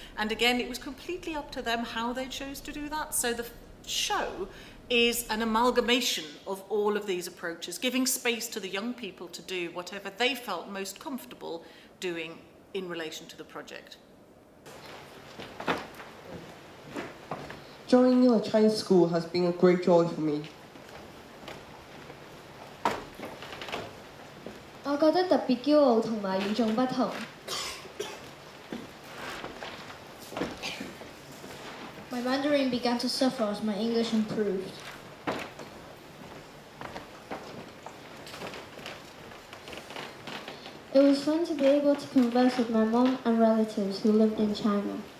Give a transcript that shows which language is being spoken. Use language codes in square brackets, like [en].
[en] And again, it was completely up to them how they chose to do that. So the show is an amalgamation of all of these approaches, giving space to the young people to do whatever they felt most comfortable doing in relation to the project. Joining a Chinese school has been a great joy for me. [yue] 我覺得特別驕傲同埋與眾不同。 [en] My Mandarin began to suffer as my English improved. It was fun to be able to converse with my mom and relatives who lived in China.